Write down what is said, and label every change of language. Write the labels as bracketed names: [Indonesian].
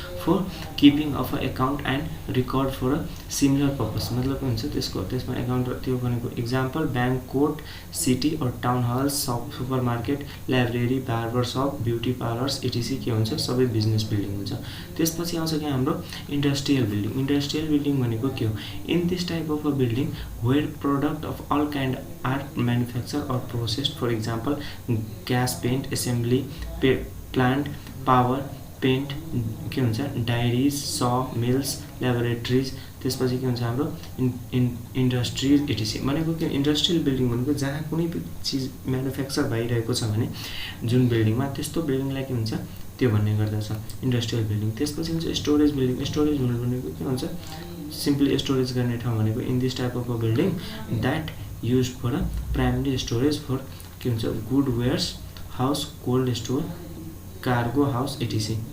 [English] For keeping of a account and record for a similar purpose. [Nepali] मतलब के हुन्छ त्यसमा एकाउन्ट त्यो भनेको इक्जाम्पल ब्याङ्क, कोर्ट, सिटी और town hulls, super market, library, barber shop, beauty parlours इटिसी के हुन्छ सबै बिजनेस बिल्डिङ हुन्छ। त्यसपछि आउँछ कि हाम्रो इन्डस्ट्रियल बिल्डिङ। इन्डस्ट्रियल बिल्डिङ भनेको के हो? [English] In this type of a building where product of all kind are manufactured or processed, for example gas, paint, assembly plant, power paint के हुन्छ dairies, saw mills, laboratories. [Nepali] त्यसपछि के हुन्छ हाम्रो industries इटिसी भनेको के इन्डस्ट्रियल बिल्डिङ भनेको जहाँ कुनै चिज म्यानुफ्याक्चर भइरहेको छ भने जुन बिल्डिङमा त्यस्तो बिल्डिङलाई के हुन्छ त्यो भन्ने गर्दछ इन्डस्ट्रियल बिल्डिङ। त्यसपछि हुन्छ स्टोरेज बिल्डिङ। स्टोरेज भनेको के हुन्छ सिम्पली स्टोरेज गर्ने ठाउँ भनेको [English] in this type of a building that use for a primary storage for [Nepali] के हुन्छ good wears house, cold store, cargo house इटिसी।